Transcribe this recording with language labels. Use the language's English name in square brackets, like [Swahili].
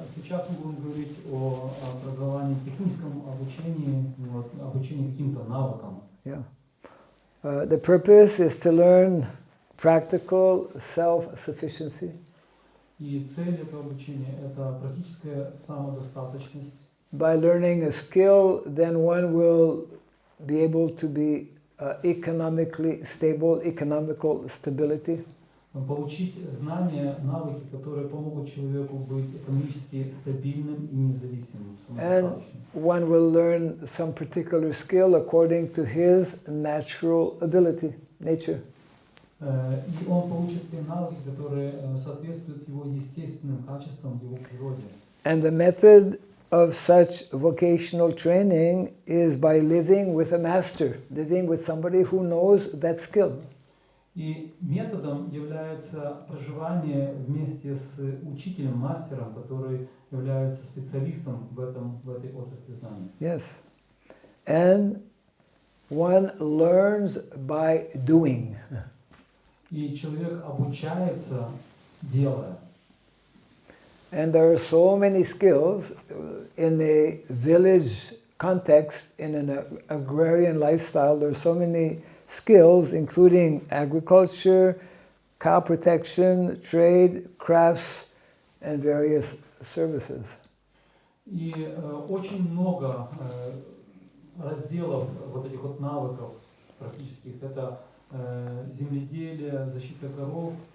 [Russian] Сейчас мы будем говорить о образовании, техническом обучении, обучении каким-то навыкам. [English] Yeah. The purpose is to learn practical self-sufficiency. [Russian] И цель этого обучения – это практическая самодостаточность. [English] By learning a skill, then one will be able to be economically stable, economical stability. [Russian] Получить знания, навыки, которые помогут человеку быть экономически стабильным и независимым, [English] And [Russian] самодостаточным. [English] one will learn some particular skill according to his natural ability, nature. [Russian] И он получит те навыки, которые соответствуют его естественным качествам, его природе. [English] And the method of such vocational training is by living with a master, living with somebody who knows that skill. [Russian] И методом является проживание вместе с учителем, мастером, который является специалистом в этой отрасли знаний. [English] Yes. And one learns by doing. [Russian] И человек обучается, делая. [English] And there are so many skills in a village context, in an agrarian lifestyle. There are so many skills, including agriculture, cow protection, trade, crafts, and various services. [Russian] И очень много разделов вот этих вот навыков практических. Это земледелие, защита коров,